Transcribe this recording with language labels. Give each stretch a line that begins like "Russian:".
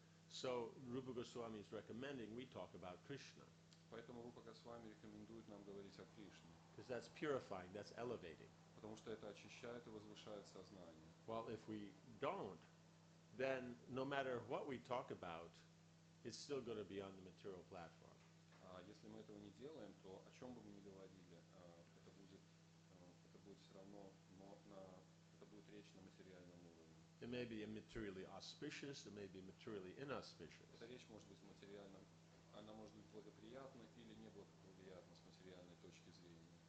English: So Rupa Goswami is recommending we talk about Krishna.
Russian: Поэтому Рупа Госвами рекомендует нам говорить о Кришне.
English: Because that's purifying, that's elevating.
Russian: Потому что это очищает и возвышает сознание.
English: Well, if we don't, then no matter what we talk about, it's still going to be on the material platform.
Russian: А если мы этого не делаем, то о чем бы мы ни говорили, это будет все равно, это будет речь на материальном уровне.
English: It may be materially auspicious, it may be materially inauspicious.
Russian: Эта речь может быть материальным, она может быть благоприятна или неблагоприятна с материальной точки зрения.